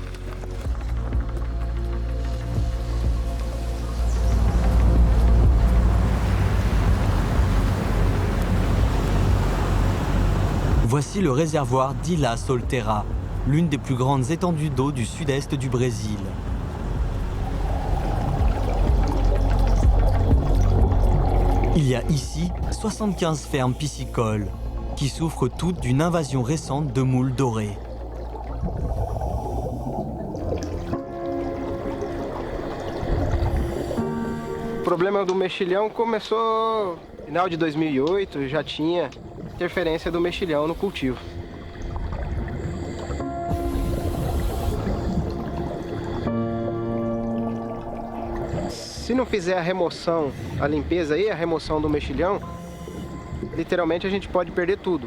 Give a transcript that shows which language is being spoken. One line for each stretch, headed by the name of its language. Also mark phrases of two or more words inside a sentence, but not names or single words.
French: Voici le réservoir d'Ilha Solteira, l'une des plus grandes étendues d'eau du sud-est du Brésil. Il y a ici 75 fermes piscicoles qui souffrent toutes d'une invasion récente de moules dorées.
Portuguese: O problema do mexilhão começou no final de 2008, já tinha interferência do mexilhão no cultivo. Se não fizer a remoção, a limpeza e a remoção do mexilhão, literalmente a gente pode perder tudo.